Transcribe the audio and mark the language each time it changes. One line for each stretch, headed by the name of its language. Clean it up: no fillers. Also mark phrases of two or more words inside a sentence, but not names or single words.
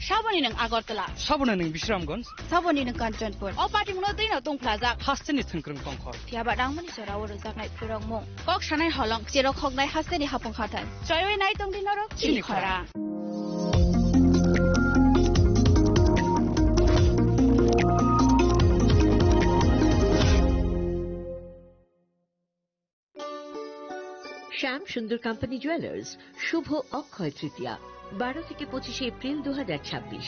Kok Borok: Saboni nang Agartala. Sabona ning Bisramganj. Saboni nang Kanchanpur. O party mo din tong plaza. Hasteni thangkrang tongkhor. Tiaba dang mani sora woro jaknai purang mo. Kok sanai halong jero khognai hasteni hapong khatan. Joyoi nai tong dinoro chini khara.
Bangla: শ্যাম সুন্দর কোম্পানি জুয়েলার্স শুভ অক্ষয় তৃতীয়া 12 থেকে 25 এপ্রিল 2026।